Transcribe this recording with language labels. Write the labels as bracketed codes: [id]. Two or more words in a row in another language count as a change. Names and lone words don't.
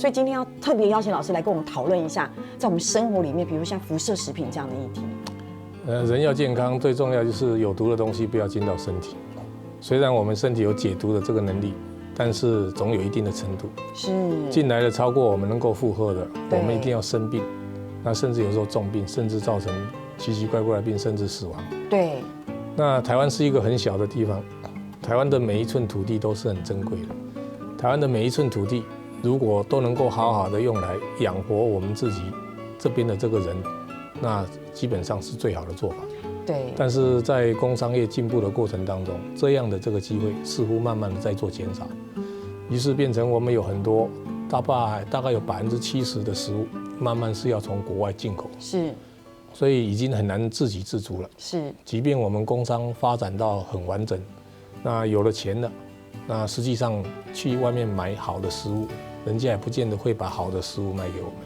[zh] 所以今天要特別邀請老師來跟我們討論一下，在我們生活裡面，比如像輻射食品這樣的議題。人要健康，最重要就是有毒的東西不要進到身體。雖然我們身體有解毒的這個能力，但是總有一定的程度。是進來的超過我們能夠負荷的，我們一定要生病。那甚至有時候重病，甚至造成奇奇怪怪的病，甚至死亡。对。那台灣是一個很小的地方，台灣的每一寸土地都是很珍貴的。台灣的每一寸土地，如果都能夠好好的用來養活我們自己這邊的這個人，那基本上是最好的做法。對。但是在工商業進步的過程當中，這樣的這個機會似乎慢慢的在做減少，於是變成我們有很多大概有70%的食物。慢慢是要從國外進口，是，所以已經很難自給自足了。是，即便我們工商發展到很完整，那有了錢了，那實際上去外面買好的食物，人家也不見得會把好的食物賣給我們。